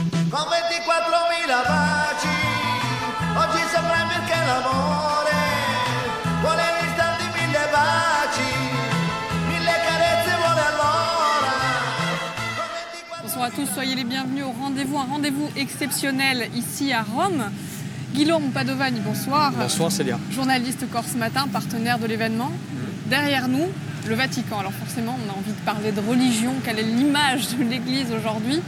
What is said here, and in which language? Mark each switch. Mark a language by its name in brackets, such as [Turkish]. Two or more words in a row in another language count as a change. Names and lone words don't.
[Italian] con 24.000 baci, oggi sembra perché l'amore vuole all'istante 1000 baci, 1000 carezze vuole all'ora. [French] Bonsoir à tous, soyez les bienvenus au rendez-vous, un rendez-vous exceptionnel ici à Rome. Guillaume Padovani, bonsoir. Bonsoir Célia. Journaliste Corse Matin, partenaire de l'événement. Derrière nous, le Vatican. Alors forcément, on a envie de parler de religion. Quelle est l'image de l'Église aujourd'hui?